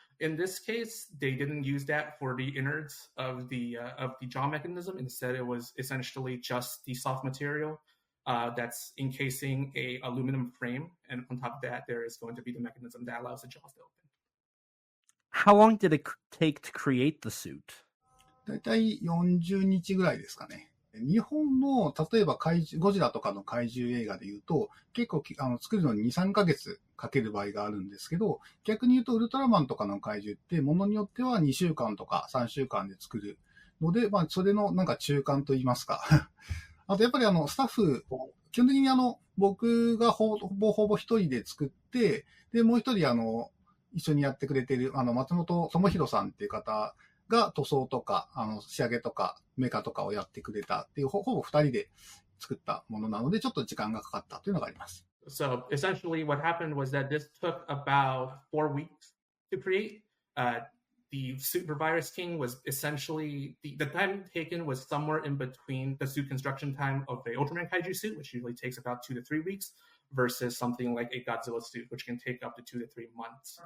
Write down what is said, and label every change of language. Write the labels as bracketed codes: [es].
[en] In this case, they didn't use that for the innards of the jaw mechanism. Instead, it was essentially just the soft material that's encasing a aluminum frame, and on top of that, there is going to be the mechanism that allows the jaws to open. How long did it take to create the suit? [ja] だいたい40日ぐらいですかね。日本の、例えばゴジラとかの怪獣映画で言うと、結構作るのに2、3ヶ月かける場合があるんですけど、逆に言うとウルトラマンとかの怪獣って、ものによっては2週間とか3週間で作るので、まあ、それのなんか中間と言いますか。あとやっぱりスタッフ、基本的に僕がほぼ一人で作って、で、もう一人一緒にやってくれている、松本智弘さんっていう方が塗装とか、仕上げとか、メカとかをやってくれたっていう、ほぼ二人で作ったものなので、ちょっと時間がかかったというのがあります。 [en] So essentially what happened was that this took about 4 weeks to create. The suit for Virus King was essentially, the time taken was somewhere in between the suit construction time of the Ultraman Kaiju suit, which usually takes about 2 to 3 weeks, versus something like a Godzilla suit, which can take up to 2 to 3 months.